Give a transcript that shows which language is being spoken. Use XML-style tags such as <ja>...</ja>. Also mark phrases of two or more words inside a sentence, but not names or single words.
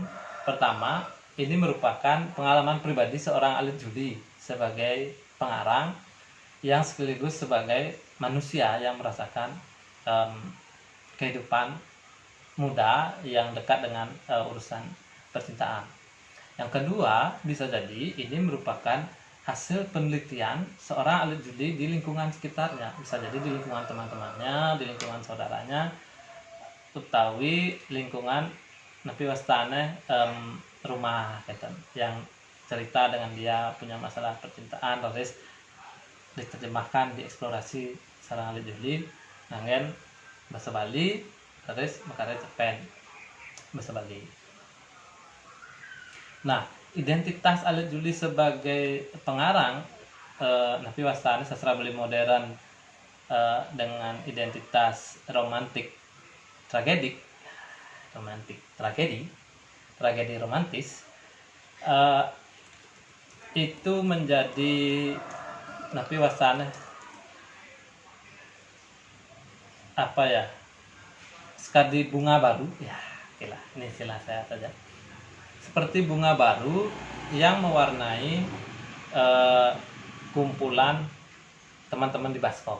<id>Pertama, ini merupakan pengalaman pribadi seorang Alit Juli sebagai pengarang yang sekaligus sebagai manusia yang merasakan kehidupan muda yang dekat dengan urusan percintaan. Yang kedua, bisa jadi ini merupakan hasil penelitian seorang Alit Juli di lingkungan sekitarnya. Bisa jadi di lingkungan teman-temannya, di lingkungan saudaranya, utawi lingkungan</id> <ban>napi wastane</ban> <id>rumah gitu, yang cerita dengan dia punya masalah percintaan, terus diterjemahkan, dieksplorasi sarang Alit Juli nangen bahasa Bali, terus makarya cerpen bahasa Bali. Nah, identitas Alit Juli sebagai pengarang</id> <ban>Napi wastani</ban> <id>sastra Bali modern dengan identitas romantik tragedik, tragedi romantis, itu menjadi</id> <ban>napi wastani</ban> <id>apa ya, sekali bunga baru ya, okelah, ini istilah saya saja, seperti bunga baru yang mewarnai kumpulan teman-teman di Baskom.</id>